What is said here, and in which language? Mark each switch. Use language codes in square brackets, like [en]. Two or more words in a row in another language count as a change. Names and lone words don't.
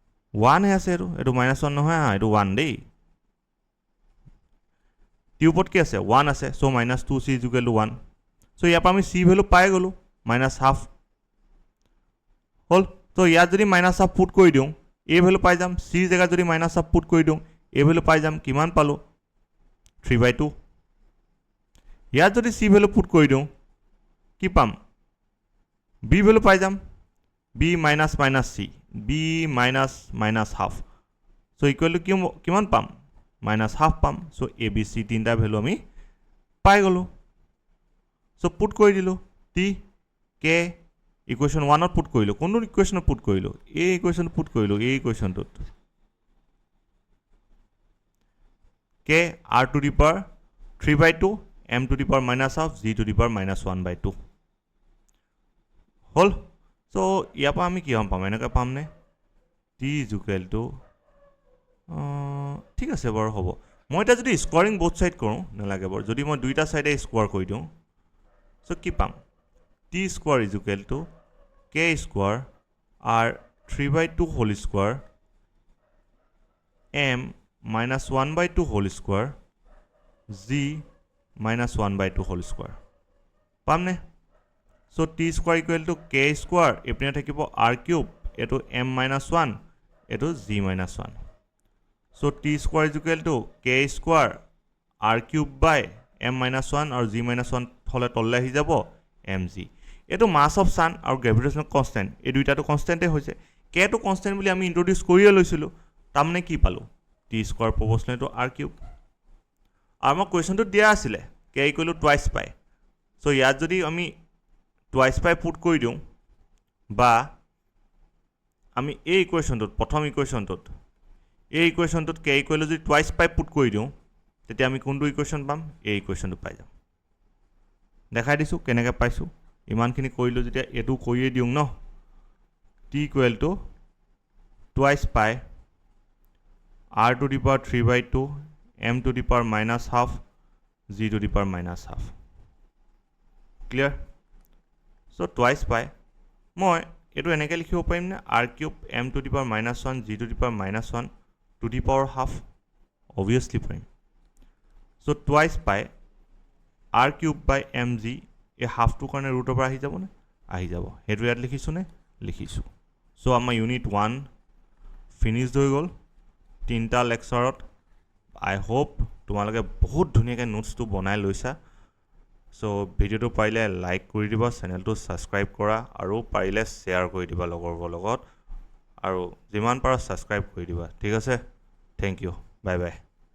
[as] 1 হে আছে এইটো -1 নহয় এইটো 1 দেই টিউবত কি আছে 1 আছে সো -2c = 1 সো ইয়াৰ পৰা আমি c ভ্যালু পাই গলো -1/2 হল তো ইয়াত যদি -1/2 পুট কৰি দিওঁ a ভ্যালু পাই যাম c জেগাত যদি -1/2 পুট কৰি দিওঁ a ভ্যালু পাই যাম কিমান পালো 3/2 ইয়াত যদি c ভ্যালু পুট কৰি দিওঁ কি পাম b ভ্যালু পাই যাম [en] b minus c b minus half so equal to [as] কিমান পাম -half পাম [en] so a b c [as] তিনটা ভ্যালু আমি পাই গলো so পুট কৰি দিলো t k ইকুৱেশ্যন 1 ত পুট কৰিলো কোনটো ইকুৱেশ্যনত পুট কৰিলো a ইকুৱেশ্যন পুট কৰিলো a ইকুৱেশ্যনটোত [en] k r to the power 3/2 m to the power -half g to the power -1/2 [as] হল সো ইয়াৰ পৰা আমি কি পাম এনেকৈ পামনে t = ঠিক আছে বাৰু হ'ব মই এটা যদি [en] squaring both side [as] কৰোঁ নালাগে বাৰু যদি মই দুইটা সাইডে স্কোৱাৰ কৰি দিওঁ সো কি পাম [en] t square = k square r 3/2 whole square m -1/2 whole square g -1/2 whole square পামনে so t square = k square [as] এপিনে থাকিব [en] r cube এটো m -1 এটো g -1 so t square = k square r cube by m -1 [as] আৰু g -1 হলে তললে আহি যাব mg এটো [en] mass of sun [as] আৰু [en] gravitational constant [as] এই দুইটাটো কনস্ট্যান্টে হৈছে k টো কনস্ট্যান্ট বুলি আমি ইন্ট্ৰোডিউস কৰিয়ে লৈছিলো তাৰমানে কি পালো [en] t square proportional to r cube [as] আৰু মই কোৱেশ্চনটো দিয়া আছিল [en] k = twice pi so [as] ইয়াত যদি আমি [en] twice pi [as] পুট কৰি দিওঁ বা আমি এই ইকুৱেশ্যনটোত প্ৰথম ইকুৱেশ্যনটোত এই ইকুৱেশ্যনটোত k = যদি [en] twice pi [as] পুট কৰি দিওঁ তেতিয়া আমি কোনটো ইকুৱেশ্যন পাম এই ইকুৱেশ্যনটো পাই যাম দেখাই দিছো কেনেকৈ পাইছো ইমানখিনি কৰিলো যেতিয়া এটো কৰিয়ে দিওঁ ন [en] t = twice pi r to the power 3/2 m to the power -half g to the power -half clear so twice pi [as] মই এটো এনেকৈ লিখিব পাৰিম নে [en] r cube m to the power -1 g to the power -1 to the power half obviously পাৰিম so twice pi r cube by mg [as] এই হাফটো কাৰণে ৰুটৰ পৰা আহি যাব নে আহি যাব হেতু ইয়াত লিখিছো নে লিখিছো সো আমাৰ ইউনিট 1 ফিনিশড হৈ গল তিনটা লেকচাৰত [en] I hope [as] তোমালোকে বহুত ধুনীয়াকৈ নোটছটো বনাই লৈছা সো ভিডিওটো পাৰিলে লাইক কৰি দিবা চেনেলটো সাবস্ক্ৰাইব কৰা আৰু পাৰিলে শেয়াৰ কৰি দিবা লগৰবোৰ লগত আৰু যিমান পাৰা সাবস্ক্ৰাইব কৰি দিবা ঠিক আছে [en] thank you bye bye